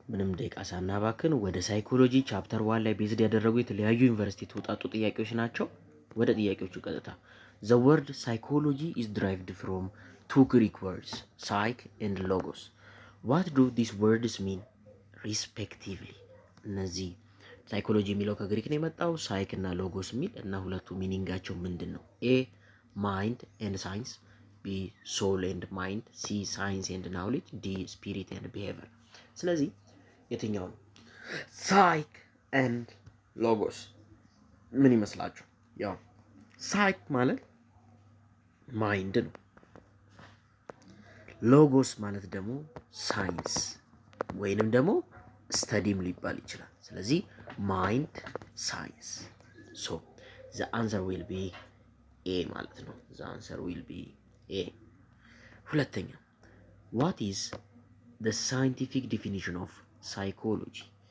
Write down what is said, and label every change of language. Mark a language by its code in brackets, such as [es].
[am] ምንም ደቂቃ ሳናባክን ወደ ሳይኮሎጂ ቻፕተር 1 ላይ ቤዝድ ያደረጉ የተለያዩ ዩኒቨርሲቲ የተውጣጡ ጥያቄዎች ናቸው። ወደ ጥያቄዎቹ ቀጥታ [en] The word psychology is derived from two Greek words, psych and logos. What do these words mean respectively? [am] እነዚህ ሳይኮሎጂ የሚለው ከግሪክ ነው የመጣው፣ ሳይክ እና ሎጎስ የሚል እና ሁለቱ ሚኒንጋቸው ምንድን ነው? [en] ኤ ማይንድ ኤንድ ሳይንስ፣ B soul and mind, C science and knowledge, D spirit and behavior። [am] ስለዚህ የትኛው ነው? ሳይክ ኤንድ ሎጎስ ምን ይመስላችሁ? ያው ሳይክ ማለት ማይንድ ነው። ሎጎስ ማለት ደግሞ ሳይንስ ወይንም ደግሞ ስተዲም ሊባል ይችላል። ስለዚህ ማይንድ ሳይንስ። [en] ሶ ዘ አንሰር ዊል ቢ ኤ [am] ማለት ነው። [en] ዘ አንሰር ዊል ቢ ኤ። [am] ሁለተኛ [en] what is the scientific definition of psychology?